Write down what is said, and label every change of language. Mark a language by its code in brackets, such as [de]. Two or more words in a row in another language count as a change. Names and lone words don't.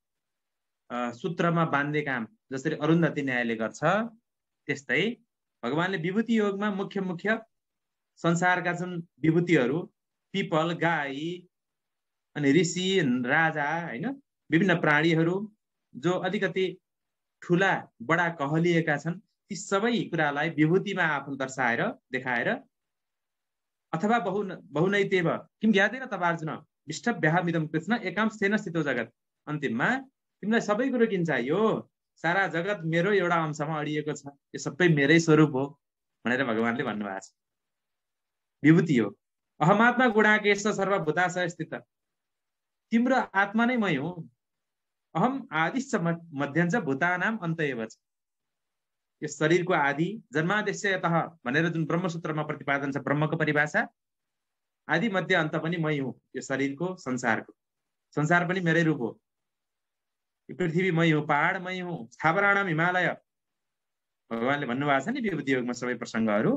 [ne] सूत्रमा बाँध्ने काम जसरी अरुन्धती न्यायले गर्छ, त्यस्तै भगवानले विभूति योगमा मुख्य मुख्य संसारका जुन विभूतिहरू, पिपल, गाई अनि ऋषि, राजा, हैन, विभिन्न प्राणीहरू जो अलिकति ठुला बडा कहलिएका छन्, ती सबै कुरालाई विभूतिमा आफू दर्शाएर देखाएर [sa] अथवा बहुनैतेव किम ज्ञातेन तवार्जुन विष्टभ्याहमिदं कृष्ण एकाम स्थेन स्थितो जगत, [ne] अन्तिममा तिमीलाई सबै कुरो किन चाहियो, सारा जगत मेरो एउटा अंशमा अडिएको छ, यो सबै मेरै स्वरूप हो भनेर भगवानले भन्नुभएको छ। विभूति हो। [sa] अहमात्मा गुणाकेश सर्वभूताशय स्थित, [ne] तिम्रो आत्मा नै मै हुँ, [sa] अहम आदिश्च मध्यञ्च भूतानाम अन्त एव च। [ne] यो शरीरको आदि [sa] जन्मादेश यतः [ne] भनेर जुन ब्रह्मसूत्रमा प्रतिपादन छ, ब्रह्मको परिभाषा, आदि मध्य अन्त पनि मै हुँ। यो शरीरको, संसारको, संसार पनि मेरै रूप हो, यो पृथ्वी मै हुँ, पहाड मै हुँ, [sa] स्थावराणाम हिमालय, [ne] भगवानले भन्नुभएको छ नि विभूति योगमा सबै प्रसङ्गहरू।